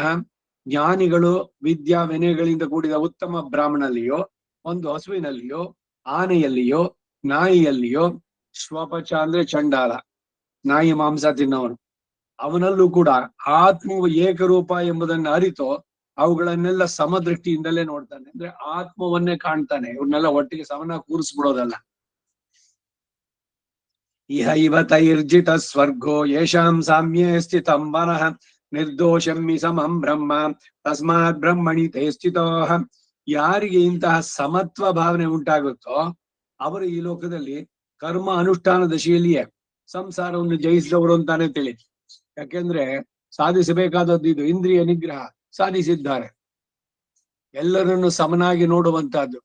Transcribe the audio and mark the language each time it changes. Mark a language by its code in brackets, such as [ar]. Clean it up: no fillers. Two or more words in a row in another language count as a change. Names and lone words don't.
[kn] ಜ್ಞಾನಿಗಳು ವಿದ್ಯಾ ವಿನಯಗಳಿಂದ ಕೂಡಿದ ಉತ್ತಮ ಬ್ರಾಹ್ಮಣಲ್ಲಿಯೋ, ಒಂದು ಹಸುವಿನಲ್ಲಿಯೋ, ಆನೆಯಲ್ಲಿಯೋ, ನಾಯಿಯಲ್ಲಿಯೋ, ಶ್ವಪಚ ಅಂದ್ರೆ ಚಂಡಾಲ, ನಾಯಿ ಮಾಂಸ ತಿನ್ನವನು, ಅವನಲ್ಲೂ ಕೂಡ ಆತ್ಮವು ಏಕರೂಪ ಎಂಬುದನ್ನು ಅರಿತು ಅವುಗಳನ್ನೆಲ್ಲ ಸಮದೃಷ್ಟಿಯಿಂದಲೇ ನೋಡ್ತಾನೆ. ಅಂದ್ರೆ ಆತ್ಮವನ್ನೇ ಕಾಣ್ತಾನೆ. ಇವ್ರನ್ನೆಲ್ಲ ಒಟ್ಟಿಗೆ ಸಮನ ಕೂರಿಸ್ಬಿಡೋದಲ್ಲ. [sa] ಇಹ ಇವ ತೈರ್ಜಿತ ಸ್ವರ್ಗೋ ಯೇಷಾಂ ಸಾಮ್ಯೇ ಸ್ಥಿತಂ ಮನಃ ನಿರ್ದೋಷಂ ಸಮಂ ಬ್ರಹ್ಮ ತಸ್ಮಾತ್ ಬ್ರಹ್ಮಣಿ ತೇ ಸ್ಥಿತೋ. [kn] ಯಾರಿಗೆ ಇಂತಹ ಸಮತ್ವ ಭಾವನೆ ಉಂಟಾಗುತ್ತೋ ಅವರು ಈ ಲೋಕದಲ್ಲಿ ಕರ್ಮ ಅನುಷ್ಠಾನ ದಶೆಯಲ್ಲಿಯೇ ಸಂಸಾರವನ್ನು ಜಯಿಸಿದವರು ಅಂತಾನೆ ತಿಳಿ. ಯಾಕೆಂದ್ರೆ ಸಾಧಿಸಬೇಕಾದದ್ದು ಇದು. ಇಂದ್ರಿಯ ನಿಗ್ರಹ ಸಾಧಿಸಿದ್ದಾರೆ. ಎಲ್ಲರನ್ನು ಸಮನಾಗಿ ನೋಡುವಂತಹದ್ದು.